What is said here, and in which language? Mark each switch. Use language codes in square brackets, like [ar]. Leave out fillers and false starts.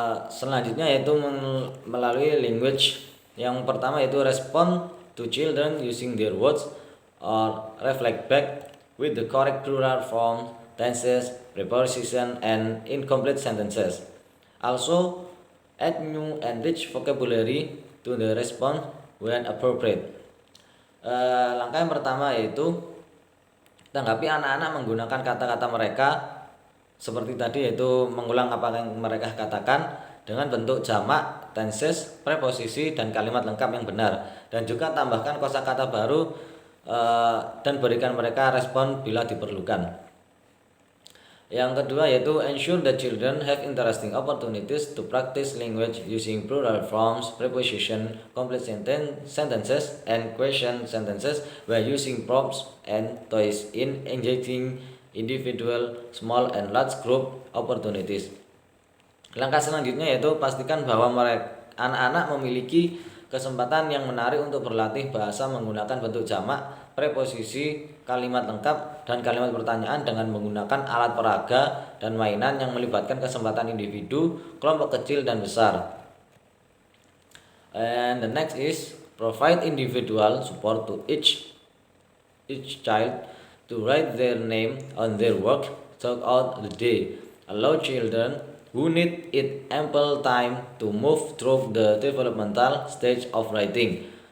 [id] Selanjutnya yaitu melalui language. Yang pertama yaitu [en] respond to children using their words or reflect back with the correct plural form, tenses, preposition, and incomplete sentences. Also add new and rich vocabulary to the response when appropriate. [id] Langkah yang pertama yaitu tanggapi anak-anak menggunakan kata-kata mereka seperti tadi, yaitu mengulang apa yang mereka katakan dengan bentuk jamak, tenses, preposisi, dan kalimat lengkap yang benar, dan juga tambahkan kosakata baru dan berikan mereka respon bila diperlukan. Yang kedua yaitu [en] ensure that children have interesting opportunities to practice language using plural forms, preposition, complete sentences, and question sentences by using props and toys in engaging individual, small, and large group opportunities. [id] Langkah selanjutnya yaitu pastikan bahwa anak-anak memiliki kesempatan yang menarik untuk berlatih bahasa menggunakan bentuk jamak, preposisi, kalimat lengkap, dan kalimat pertanyaan dengan menggunakan alat peraga dan mainan yang melibatkan kesempatan individu, kelompok kecil, dan besar. [en] And the next is provide individual support to each child to write their name on their work throughout the day. Allow children who need it ample time to move through the developmental stage of writing.